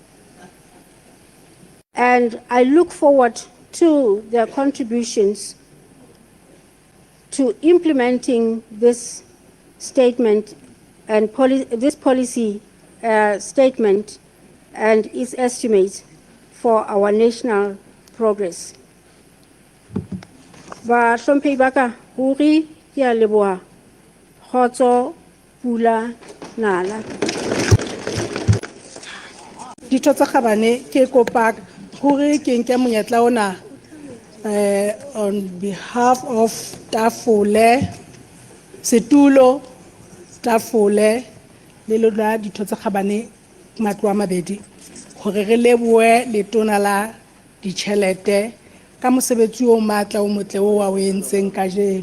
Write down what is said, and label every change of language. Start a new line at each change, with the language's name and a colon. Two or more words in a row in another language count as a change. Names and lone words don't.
English: And I look forward to their contributions to implementing this statement and this policy statement and its estimates for our national progress.
Southern Sotho: Ba hlomphehi ba ka ruri ke a leboha kgotso pula nala. Ditho tsa Khabane ke kopa hore ke nke monyetla ona
English: on behalf of
Southern Sotho: Tafole, Setulo, Tafole, le lona ditho tsa Khabane matlo a mabedi hore re lebohe letona la ditjhelete ka mosebetsi o matla o motle o wa o entseng kajeno.